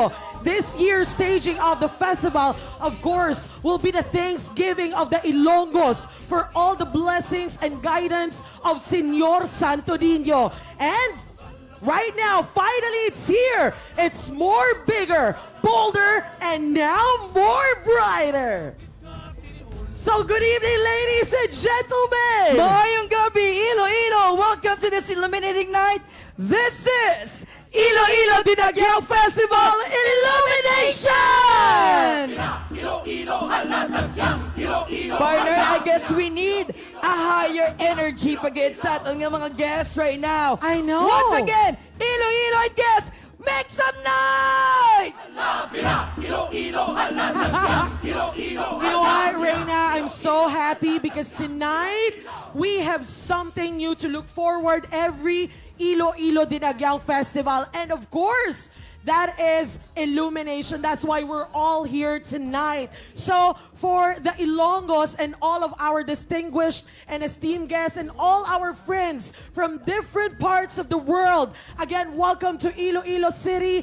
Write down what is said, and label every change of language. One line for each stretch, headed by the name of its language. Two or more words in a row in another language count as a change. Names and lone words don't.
English: This year's staging of the festival, of course, will be the Thanksgiving of the Ilonggos for all the blessings and guidance of Senyor Santo Niño. And right now, finally, it's here. It's more bigger, bolder, and now more brighter. So good evening, ladies and gentlemen.
Hiligaynon: Mayong gabi, Iloilo!
English: Welcome to this illuminating night. This is Iloilo Dinagyang Festival Illumination! Partner, I guess we need a higher energy pag-get
Hiligaynon: sa atong mga
English: guests right now. I know. Once again, Iloilo and guests, make some noise! Iloilo, halatagyang Iloilo, You know what, Reina? I'm so happy because tonight we have something new to look forward every Iloilo Dinagyang Festival. And of course, that is Illumination. That's why we're all here tonight. So for the Ilonggos and all of our distinguished and esteemed guests and all our friends from different parts of the world, again, welcome to Iloilo City.